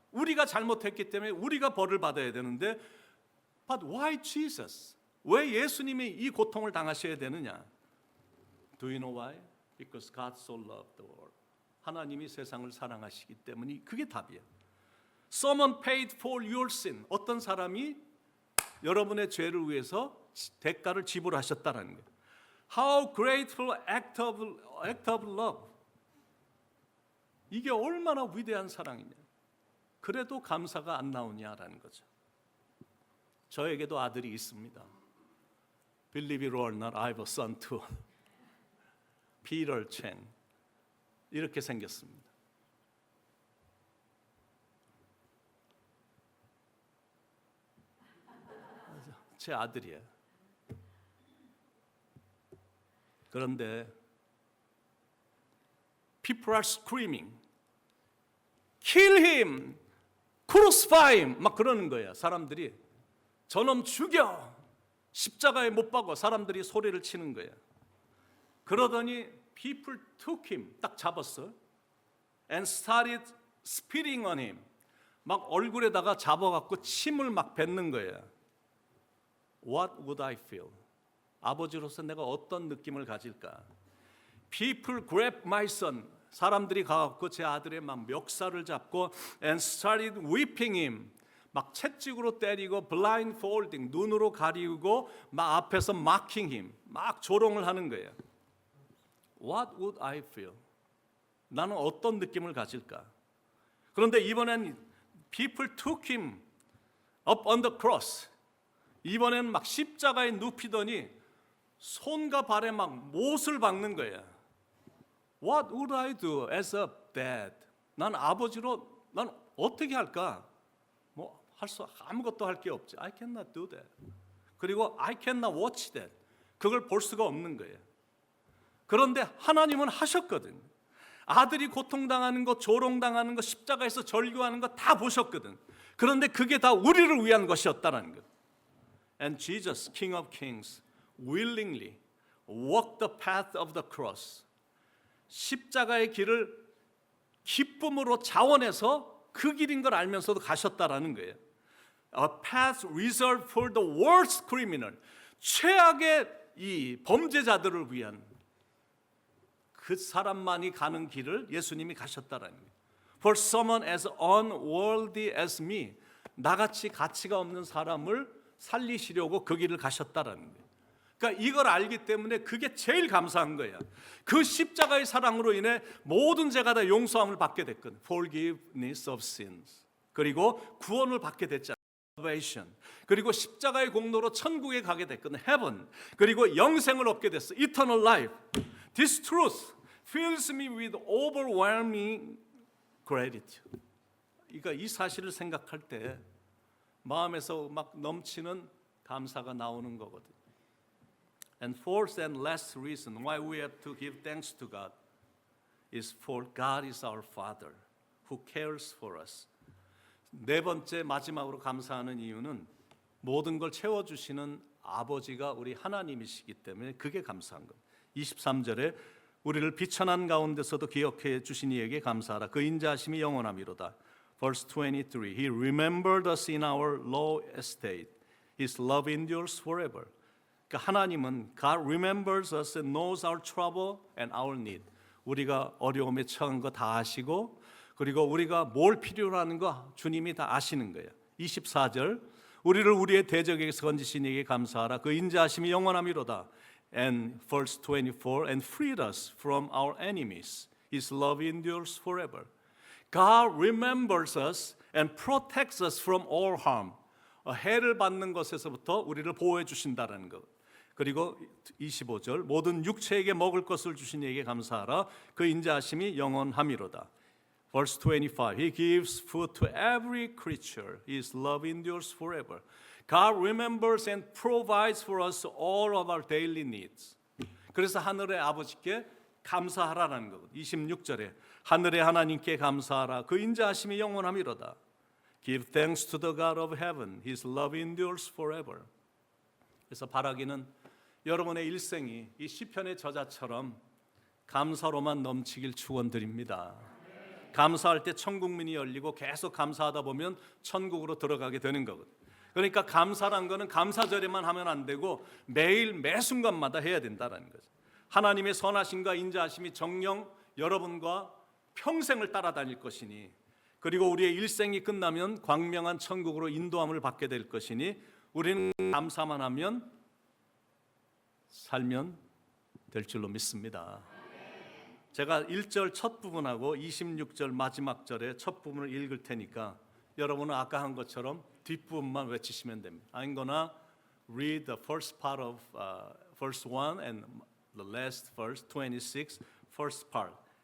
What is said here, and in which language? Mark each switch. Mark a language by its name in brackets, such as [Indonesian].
[Korean] 우리가 잘못했기 때문에 우리가 벌을 받아야 되는데 [English] But why Jesus? [Korean] 왜 예수님이 이 고통을 당하셔야 되느냐? [English] Do you know why? Because God so loved the world. [Korean] 하나님이 세상을 사랑하시기 때문이 그게 답이에요. [English] Someone paid for your sin. [Korean] 어떤 사람이 여러분의 죄를 위해서 대가를 지불하셨다는 거예요. [English] How grateful act of love. [Korean] 이게 얼마나 위대한 사랑이냐. 그래도 감사가 안 나오냐라는 거죠. 저에게도 아들이 있습니다. [English] Believe it or not, I have a son too. [Korean] Peter Cheng. 이렇게 생겼습니다. 제 아들이에요. 그런데 [English] people are screaming, kill him, [Korean] 크루시파이 막 그러는 거예요. 사람들이 저놈 죽여, 십자가에 못 박아. 사람들이 소리를 치는 거예요. 그러더니 [English] people took him, [Korean] 딱 잡았어. [English] And started spitting on him. [Korean] 막 얼굴에다가 잡아갖고 침을 막 뱉는 거예요. [English] What would I feel? [Korean] 아버지로서 내가 어떤 느낌을 가질까? [English] People grabbed my son. [Korean] 사람들이 가갖고 제 아들의 막 멱살을 잡고 [English] and started whipping him. [Korean] 막 채찍으로 때리고 [English] blindfolding, [Korean] 눈으로 가리고 막 앞에서 [English] mocking him, [Korean] 막 조롱을 하는 거예요. [English] What would I feel? [Korean] 나는 어떤 느낌을 가질까? 그런데 이번엔 [English] people took him up on the cross. [Korean] 이번엔 막 십자가에 눕히더니 손과 발에 막 못을 박는 거예요. [English] What would I do as a dad? [Korean] 난 아버지로 난 어떻게 할까? 뭐 할 수 아무것도 할 게 없지. [English] I cannot do that. [Korean] 그리고 [English] I cannot watch that. [Korean] 그걸 볼 수가 없는 거예요. 그런데 하나님은 하셨거든. 아들이 고통당하는 거, 조롱당하는 거, 십자가에서 절규하는 거 다 보셨거든. 그런데 그게 다 우리를 위한 것이었다는 거. [English] And Jesus, King of Kings, willingly walked the path of the cross. [Korean] 십자가의 길을 기쁨으로 자원해서 그 길인 걸 알면서도 가셨다라는 거예요. [English] A path reserved for the worst criminal. [Korean] 최악의 이 범죄자들을 위한 그 사람만이 가는 길을 예수님이 가셨다라는 거예요. [English] For someone as unworthy as me. [Korean] 나같이 가치가 없는 사람을 살리시려고 그 길을 가셨다라는 거예요. 그러니까 이걸 알기 때문에 그게 제일 감사한 거예요. 그 십자가의 사랑으로 인해 모든 죄가 다 용서함을 받게 됐거든. [English] Forgiveness of sins. [Korean] 그리고 구원을 받게 됐잖아요. [English] Salvation. [Korean] 그리고 십자가의 공로로 천국에 가게 됐거든. [English] Heaven. [Korean] 그리고 영생을 얻게 됐어. [English] Eternal life. This truth fills me with overwhelming gratitude. [Korean] 그러니까 이 사실을 생각할 때 마음에서 막 넘치는 감사가 나오는 거거든. [English] And fourth and last reason why we have to give thanks to God is for God is our Father who cares for us. [Korean] 네 번째 마지막으로 감사하는 이유는 모든 걸 채워주시는 아버지가 우리 하나님이시기 때문에 그게 감사한 겁니다. 23절에 우리를 비천한 가운데서도 기억해 주신 이에게 감사하라. 그 인자하심이 영원함이로다. [English] Verse 23, He remembered us in our low estate. His love endures forever. [Korean] 그러니까 하나님은 [English] God remembers us and knows our trouble and our need. [Korean] 우리가 어려움에 처한 거 다 아시고 그리고 우리가 뭘 필요로 하는 거 주님이 다 아시는 거예요. 24절, 우리를 우리의 대적에게서 건지신 이에게 감사하라. 그 인자하심이 영원함이로다. [English] And verse 24, and freed us from our enemies. His love endures forever. God remembers us and protects us from all harm. [Korean] 해를 받는 것에서부터 우리를 보호해 주신다는 것. 그리고 25절, 모든 육체에게 먹을 것을 주신 이에게 감사하라. 그 인자하심이 영원함이로다. [English] Verse 25, He gives food to every creature. His love endures forever. God remembers and provides for us all of our daily needs. [Korean] 그래서 하늘의 아버지께 감사하라는 것. 26절에 하늘의 하나님께 감사하라. 그 인자하심이 영원함이로다. [English] Give thanks to the God of heaven. His love endures forever. [Korean] 그래서 바라기는 여러분의 일생이 이 시편의 저자처럼 감사로만 넘치길 축원드립니다. 감사할 때 천국문이 열리고 계속 감사하다 보면 천국으로 들어가게 되는 거거든요. 그러니까 감사란 거는 감사절에만 하면 안 되고 매일 매 순간마다 해야 된다는 거죠. 하나님의 선하심과 인자하심이 정녕 여러분과 평생을 따라다닐 것이니 그리고 우리의 일생이 끝나면 광명한 천국으로 인도함을 받게 될 것이니 우리는 감사만 하면 살면 될 줄로 믿습니다. 제가 1절 첫 부분하고 26절 마지막 절의 첫 부분을 읽을 테니까 여러분은 아까 한 것처럼 뒷부분만 외치시면 됩니다. [English] I'm gonna read the first part of verse 1 and the last verse 26, first part.